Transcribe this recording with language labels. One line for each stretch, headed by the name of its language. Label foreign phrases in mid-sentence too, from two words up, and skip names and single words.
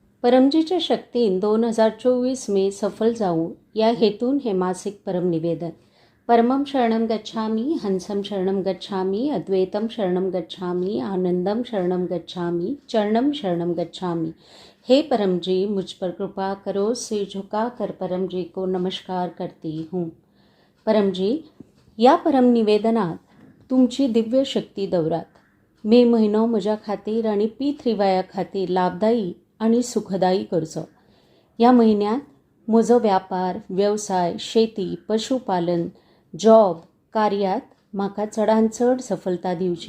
Konkani: परमजीच्या शक्तीन 2024 मे सफल जाऊ या हेतून हे मासिक परम निवेदन.
Sanskrit: परमं शरणं गच्छामि, हंसं शरणं गच्छामि, अद्वैतं शरणं गच्छामि, आनंदम शरणं गच्छामि, चरणं शरणं गच्छामि.
Hindi: हे परम जी, मुझ पर कृपा करो, सिर झुका कर परम जी को नमस्कार करती हूँ.
Konkani: परम जी, या परम निवेदनात तुमची दिव्य शक्ती दौरात. मे महिनो म्हज्या खातीर आणि P3Y खातीर लाभदायी आणि सुखदायी करचो. या महिन्यात म्हजो व्यापार, व्यवसाय, शेती, पशुपालन, जॉब, कार्यात म्हाका चडांत चड सफलता दिवची.